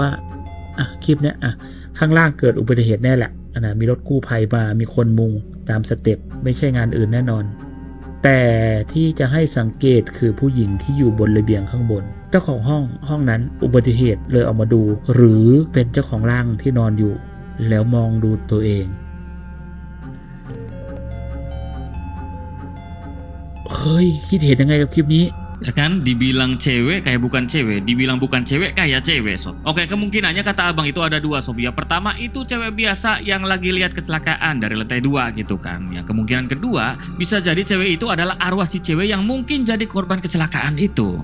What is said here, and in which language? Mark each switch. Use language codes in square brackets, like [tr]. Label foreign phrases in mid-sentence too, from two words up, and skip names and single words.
[th] ว่าคลิปเนี้ยข้างล่างเกิดอุบัติเหตุแน่แหละนะมีรถกู้ภัยมามีคนมุงตามสเต็ปไม่ใช่งานอื่นแน่นอนแต่ที่จะให้สังเกตคือผู้หญิงที่อยู่บนระเบียงข้างบนเจ้าของห้องนั้นอุบัติเหตุเลยออกมาดู หรือเป็นเจ้าของร่างที่นอนอยู่แล้วมองดูตัวเองเฮ้ยคิดเห็นยังไงกับคลิปนี้ [id] Ya kan, dibilang cewek kayak bukan cewek, dibilang bukan cewek kayak cewek, sob. Oke, kemungkinannya kata abang itu ada dua, sob. Ya pertama itu cewek biasa yang lagi lihat kecelakaan dari lantai 2 gitu kan. Ya kemungkinan kedua bisa jadi cewek itu adalah arwah si cewek yang mungkin jadi korban kecelakaan itu.